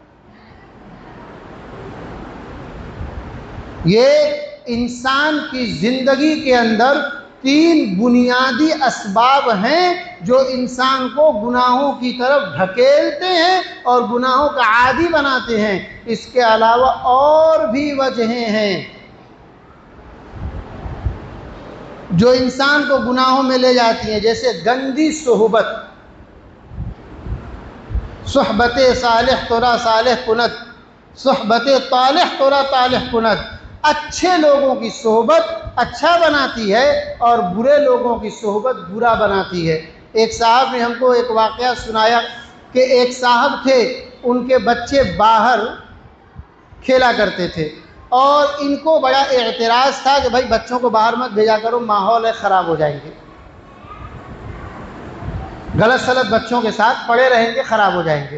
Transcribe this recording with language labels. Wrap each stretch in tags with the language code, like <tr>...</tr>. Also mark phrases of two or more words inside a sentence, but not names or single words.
<ur>یہ انسان کی زندگی کے اندر 3 بنیادی اسباب ہیں جو انسان کو گناہوں کی طرف دھکیلتے ہیں اور گناہوں کا عادی بناتے ہیں۔ اس کے علاوہ اور بھی وجہیں ہیں جو انسان کو گناہوں میں لے جاتی ہیں، جیسے گندی صحبت،</ur> <fa>صحبت صالح ترا صالح کند، صحبت طالح ترا طالح کند۔</fa> <ur>اچھے لوگوں کی صحبت اچھا بناتی ہے اور برے لوگوں کی صحبت برا بناتی ہے۔ ایک صاحب نے ہم کو ایک واقعہ سنایا کہ ایک صاحب تھے، ان کے بچے باہر کھیلا کرتے تھے اور ان کو بڑا اعتراض تھا کہ بھائی بچوں کو باہر مت بھیجا کرو، ماحول خراب ہو جائیں گے، غلط سلط بچوں کے ساتھ پڑے رہیں گے، خراب ہو جائیں گے۔</ur>